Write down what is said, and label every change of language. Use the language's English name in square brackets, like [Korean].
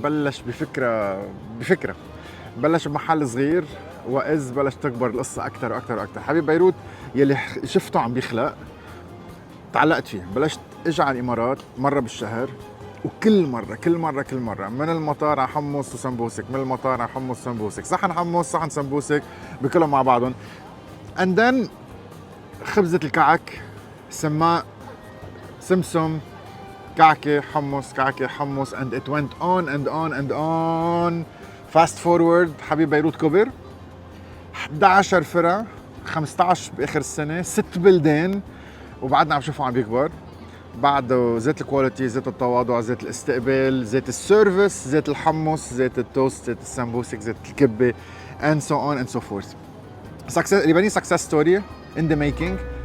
[Arabic] بلش بفكرة بلش بمحل صغير، وإذ بلش تكبر القصة أكتر وأكتر وأكتر. حبيب بيروت يلي شفته عم بيخلق تعلقت فيه. بلشت اجي على الإمارات مرة بالشهر، وكل مرة من المطار على حمص وسمبوسك، من المطار على حمص وسمبوسك، صحن حمص صحن سمبوسك بكلهم مع بعضهم. [English] and then [Arabic] خبزة الكعك سماء سمسم كعكة حمص كعكة حمص [English] and it went on and on [Arabic] and on. [English] fast forward [Arabic] حبيب بيروت كبر، 11 فرع، 15 باخر السنة، 6 بلدان، وبعدنا عم نشوفه عم بيكبر. بعده زيت الكواليتي، زيت التواضع، زيت الاستقبال، زيت السيرفيس، زيت الحمص، زيت التوست، زيت السمبوسك، زيت الكبة [English] and so on and so forth. Lebanese success story in the making.